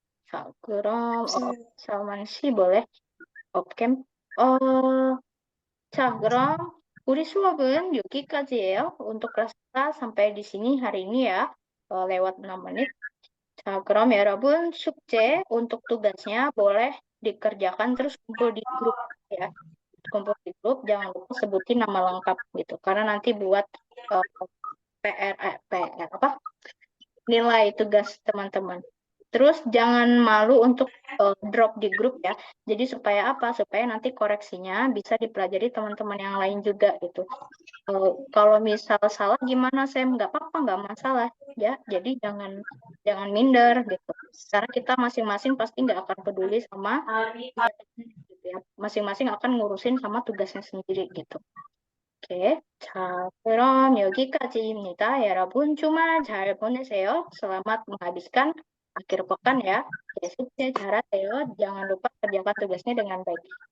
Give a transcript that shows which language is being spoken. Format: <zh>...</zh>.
<ko>자, 그럼 사만 씨 boleh 업캠. 자, 그럼 우리 수업은 여기까지예요.</ko> <id>Untuk kelas kita sampai di sini hari ini ya, lewat 6 menit.</id> <ko>자, 그럼 여러분 숙제</ko> <id>untuk tugasnya boleh dikerjakan terus kumpul di grup ya. Kumpul di grup, jangan lupa sebutin nama lengkap gitu. Karena nanti buat PR apa? Nilai tugas teman-teman. Terus jangan malu untuk drop di grup ya. Jadi supaya apa? Supaya nanti koreksinya bisa dipelajari teman-teman yang lain juga gitu. Kalau misal salah gimana Sam? Nggak apa-apa, nggak masalah ya. Jadi jangan minder gitu. Karena kita masing-masing pasti nggak akan peduli sama gitu ya. Masing-masing akan ngurusin sama tugasnya sendiri gitu. 오케이.</id> <ko>자, 그럼 여기까지입니다. 여러분 주말 잘 보내세요.</ko> <id>Selamat menghabiskan akhir pekan ya. Oke,</id> <ko>숙제 잘하세요.</ko> <id>Jangan lupa kerjakan tugasnya dengan baik.</id>